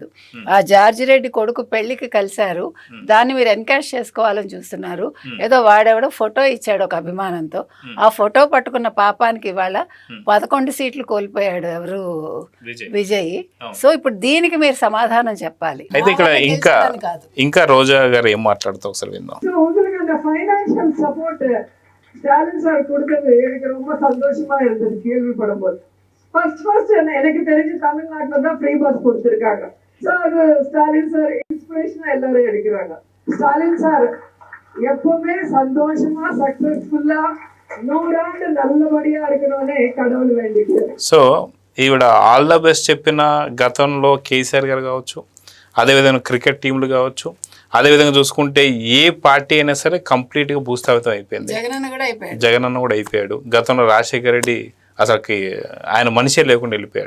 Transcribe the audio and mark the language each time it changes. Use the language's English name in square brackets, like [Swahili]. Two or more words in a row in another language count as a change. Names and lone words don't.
[Telugu] ఆ జార్జి రెడ్డి కొడుకు పెళ్లికి కలిశారు, దాన్ని మీరు ఎన్కాష్ చేసుకోవాలని చూస్తున్నారు. ఏదో వాడెవడో ఫోటో ఇచ్చాడు ఒక అభిమానంతో, ఆ ఫోటో పట్టుకున్న పాపానికి ఇవాళ 11 సీట్లు కోల్పోయాడు ఎవరు? విజయ్. సో ఇప్పుడు దీనికి మీరు సమాధానం చెప్పాలి. అయితే ఇక్కడ ఇంకా రోజా గారు ఏం మాట్లాడుతూ ఒకసారి విందాం. [English] financial support [Tamil] ஸ்டாலின் சார் கொடுத்தது எனக்கு ரொம்ப சந்தோஷமா இருந்தது கேள்விப்படும்போது. ஃபர்ஸ்ட் எனக்கு தெரிஞ்சு தமிழ்நாட்டில் தான் [English] free bus [Tamil] கொடுத்துருக்காங்க. ஸோ அது ஸ்டாலின் சார் இன்ஸ்பிரேஷனாக எல்லாரும் எடுக்கிறாங்க. ஸ்டாலின் சார் எப்பவுமே சந்தோஷமா சக்சஸ்ஃபுல்லா 100 ஆண்டு நல்லபடியா இருக்கணும்னு கடவுள் வேண்டிக்கிறேன். [Telugu] సో ఈవిడ [English] all the best [Telugu] చెప్పిన గతంలో కేసీఆర్ గారు కావచ్చు, అదేవిధంగా క్రికెట్ టీంలు కావచ్చు, అదేవిధంగా చూసుకుంటే ఏ పార్టీ అయినా సరే కంప్లీట్గా భూస్థాపితం అయిపోయింది. జగన్ అన్న కూడా అయిపోయాడు. గతంలో రాజశేఖర రెడ్డి అసలుకి ఆయన మనిషే లేకుండా వెళ్ళిపోయాడు.